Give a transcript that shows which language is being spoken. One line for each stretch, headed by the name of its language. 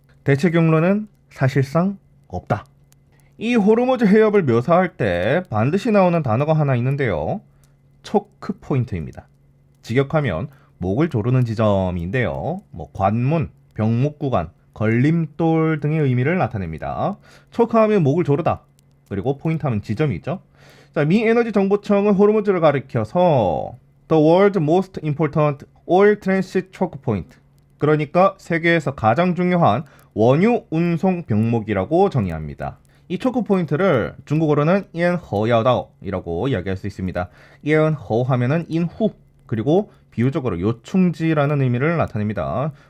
Korean: 대체 경로는 사실상 없다. 이 호르무즈 해협을 묘사할 때 반드시 나오는 단어가 하나 있는데요. 초크 포인트입니다. 직역하면 목을 조르는 지점인데요. 관문, 병목 구간, 걸림돌 등의 의미를 나타냅니다. 초크하면 목을 조르다. 그리고 포인트하면 지점이 있죠. 자, 미 에너지 정보청은 호르무즈를 가리켜서
English: The world's most important oil transit choke point.
Korean: 그러니까 세계에서 가장 중요한 원유 운송 병목이라고 정의합니다. 이 초크 포인트를 중국어로는 인허야다오이라고 이야기할 수 있습니다. 인허 하면은 인후, 그리고 비유적으로 요충지라는 의미를 나타냅니다.